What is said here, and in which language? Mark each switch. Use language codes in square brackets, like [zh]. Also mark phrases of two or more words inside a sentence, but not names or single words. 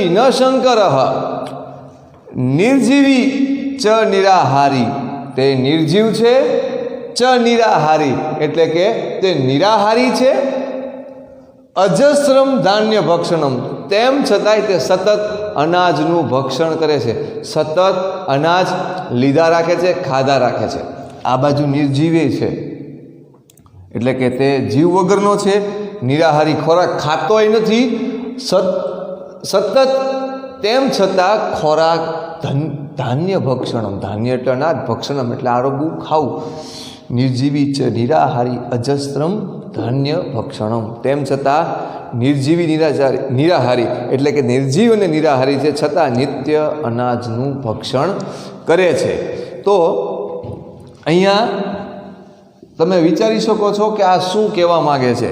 [sa] न शंकर निर्जीवी च निराहारी, [gu] તે નિર્જીવ છે, ચ નિરાહારી એટલે કે તે નિરાહારી છે। [sa] अजस्रम धान्य भक्षणम, [gu] તેમ છતાંય તે સતત અનાજનું ભક્ષણ કરે છે, સતત અનાજ લીધા રાખે છે, ખાધા રાખે છે। આ બાજુ નિર્જીવી છે એટલે કે તે જીવ વગરનો છે, નિરાહારી, ખોરાક ખાતોય નથી, સતત તેમ છતાં ખોરાક [sa] धान्य भक्षणम, [gu] धान्य એટલે અનાજ, ભક્ષણમ એટલે આરોગવું, ખાવું. [sa] નિર્જીવી ચ નિરાહારી અજસ્ત્રમ ધાન્ય ભક્ષણમ, [gu] તેમ છતાં નિર્જીવી નિરાહારી એટલે કે નિર્જીવ અને નિરાહારી છે, છતાં નિત્ય અનાજનું ભક્ષણ કરે છે. તો અહીંયા તમે વિચારી શકો છો કે આ શું કહેવા માગે છે?